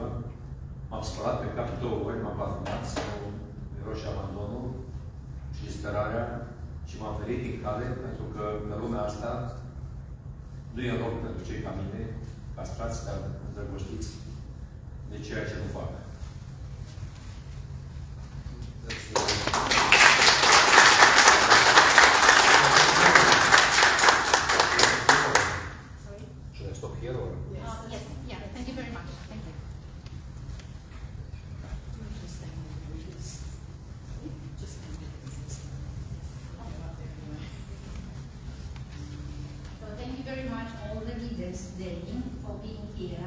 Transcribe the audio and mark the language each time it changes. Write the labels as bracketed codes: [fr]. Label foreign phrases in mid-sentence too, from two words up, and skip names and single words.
[ro] M-am spălat pe cap 2 ori, m-am parfumat să nu miroși abandonul și disperarea și m-am ferit din cale pentru că în lumea asta nu e loc pentru cei ca mine, castrați, dar îndrăgostiți de ceea ce nu fac. [en] Should I stop here or? Yes, yeah, thank you very much. Thank you. So thank you very much all the leaders today for being here.